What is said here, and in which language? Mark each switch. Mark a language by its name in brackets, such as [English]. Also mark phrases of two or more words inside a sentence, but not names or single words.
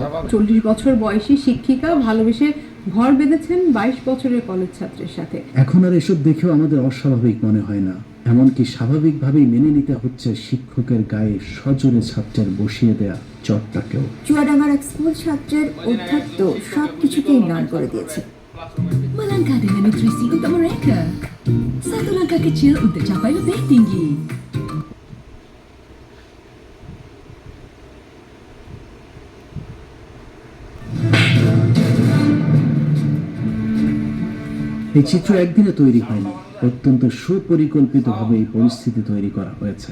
[Bangla] 40 বছর বয়সী শিক্ষিকা ভালোবেসে ঘর বেঁধেছেন 22 বছরের কলেজ ছাত্রের সাথে। এখন আর এসব দেখেও আমাদের অস্বাভাবিক মনে হয় না, এমনকি স্বাভাবিকভাবেই মেনে নিতে হচ্ছে শিক্ষকের গায়ে সজোরে ছাত্রের বসিয়ে দেয়া চটটাকেও। চুয়াডাঙ্গার এক স্কুল ছাত্রের অধ্যত্ত সবকিছুকেই ম্লান করে দিয়েছে। [Malay] Melangkah dengan nutrisi untuk mereka. Satu langkah kecil untuk capai lebih tinggi. [Bangla] এই চিত্র একদিনে তৈরি হয়নি, অত্যন্ত সুপরিকল্পিতভাবে এই পরিস্থিতি তৈরি করা হয়েছে।